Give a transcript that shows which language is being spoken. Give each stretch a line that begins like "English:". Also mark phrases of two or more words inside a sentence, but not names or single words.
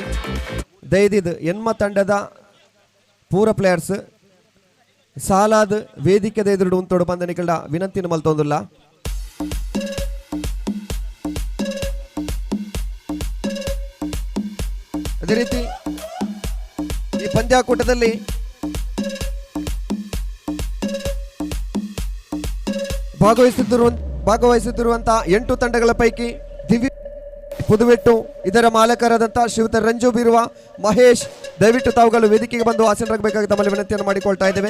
Tulu: ದಯದಿದ್ದು ಎನ್ಮ ತಂಡದ ಪೂರ ಪ್ಲೇಯರ್ಸ್ ಸಾಲಾದ ವೇದಿಕೆದ ಎದುರು ಉಂಟೋಡು ಪಂದನಿಗಳ ವಿನಂತಿನ ಮಲ್ತೊಂದಿಲ್ಲ.
Kannada: ಅದೇ ರೀತಿ ಈ ಪಂದ್ಯಾಕೂಟದಲ್ಲಿ ಭಾಗವಹಿಸುತ್ತಿರುವಂತಹ 8 ತಂಡಗಳ ಪೈಕಿ ದಿವ್ಯ ಪುದುವೆಟ್ಟು ಇದರ ಮಾಲಕರಾದಂತಹ ಶ್ರೀಯುತ ರಂಜು ಬೀರುವ ಮಹೇಶ್, ದಯವಿಟ್ಟು ತಾವುಗಳು ವೇದಿಕೆಗೆ ಬಂದು ಆಸೀನರಾಗಬೇಕಾಗಿ ತಮ್ಮಲ್ಲಿ ವಿನಂತಿಯನ್ನು ಮಾಡಿಕೊಳ್ತಾ ಇದ್ದೇವೆ.